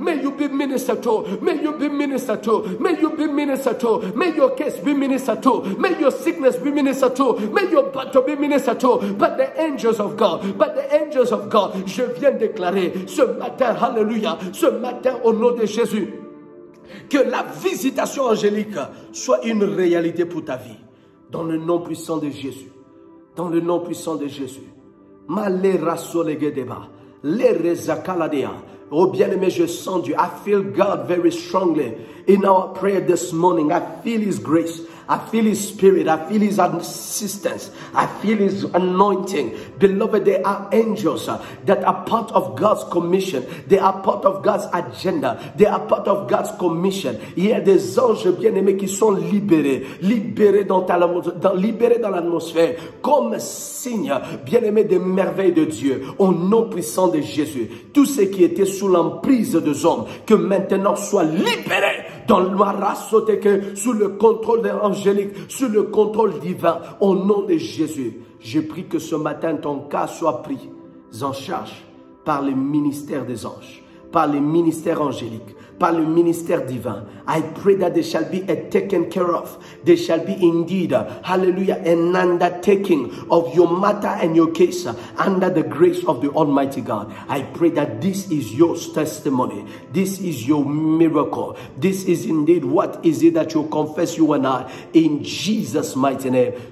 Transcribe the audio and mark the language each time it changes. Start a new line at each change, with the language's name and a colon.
English: May you be ministered to, may you be ministered to, may you be ministered to, may your case be ministered to, may your sickness be ministered to, may your battle be ministered to, but the angels of God,
French: je viens déclarer ce matin, hallelujah, ce matin au nom de Jésus,
English: que la visitation angélique soit une réalité pour ta vie, dans le nom puissant de Jésus, dans le nom puissant de Jésus. Malera solegedeba, lerezakaladea.
French: Oh bien-aimé, je sens Dieu.
English: I feel God very strongly in our prayer this morning. I feel His grace. I feel His Spirit. I feel His assistance. I feel His anointing. Beloved, there are angels that are part of God's commission. They are part of God's agenda. They are part of God's commission.
French: Il y a des anges bien-aimés qui sont libérés. Libérés dans l'atmosphère. Comme signe, bien-aimé, des merveilles de Dieu. Au nom puissant de Jésus. Tous ceux qui étaient sous l'emprise des hommes, que maintenant soient libérés dans le que sous le contrôle angélique, sous le contrôle divin, au nom de Jésus. Je prie que ce matin, ton cas soit pris en charge par le ministère des anges, par le ministère angélique, par le ministère divin.
English: I pray that they shall be taken care of. They shall be indeed, hallelujah, an undertaking of your matter and your case under the grace of the Almighty God. I pray that this is your testimony. This is your miracle. This is indeed what is it that you confess, you and I, in Jesus' mighty name.